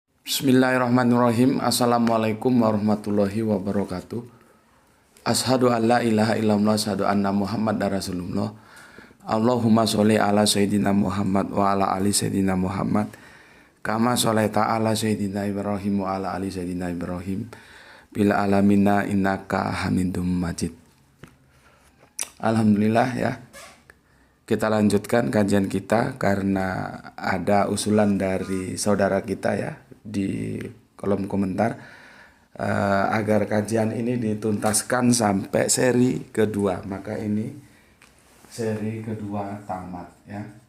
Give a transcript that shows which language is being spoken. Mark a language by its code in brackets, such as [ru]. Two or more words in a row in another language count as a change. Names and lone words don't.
[ar] بسم الله الرحمن الرحيم. السلام عليكم ورحمة الله وبركاته. أشهد أن لا إله إلا الله، أشهد أن محمدا رسول الله. اللهم صل على سيدنا محمد وعلى آل سيدنا محمد. كما صليت على سيدنا إبراهيم وعلى آل سيدنا إبراهيم. في العالمين إنك حميد مجيد. [id] Alhamdulillah ya. Kita lanjutkan kajian kita karena ada usulan dari saudara kita ya di kolom komentar agar kajian ini dituntaskan sampai seri kedua. Maka ini seri kedua tamat ya.